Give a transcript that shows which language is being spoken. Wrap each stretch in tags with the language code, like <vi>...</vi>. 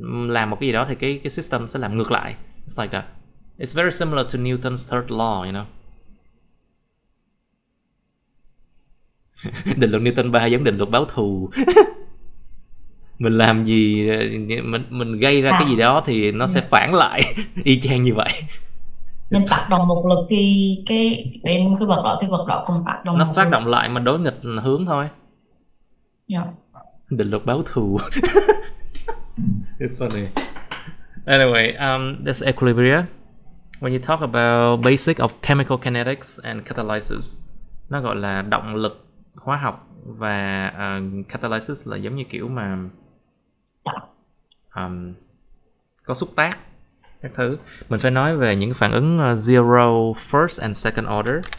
<vi>Làm một cái gì đó thì cái system sẽ làm ngược lại.</vi> <en>It's like that. It's very similar to Newton's third law, you know.</en> <vi>Định luật Newton 3 giống định luật báo thù. Mình làm gì, mình gây ra cái gì đó thì nó sẽ phản lại y chang như vậy. Mình tác động một lực thì đến cái vật đó thì vật đó cũng tác động. Nó phát động lại mà đối nghịch hướng thôi.</vi> <en>Yeah.</en> <vi>Định luật báo thù.</vi> <en>It's funny. Anyway, that's equilibria. When you talk about basic of chemical kinetics and catalysis,</en> <vi>nó gọi là động lực hóa học và catalysis là giống như kiểu mà có xúc tác các thứ. Mình phải nói về những phản ứng</vi> <en>zero, first and second order.</en>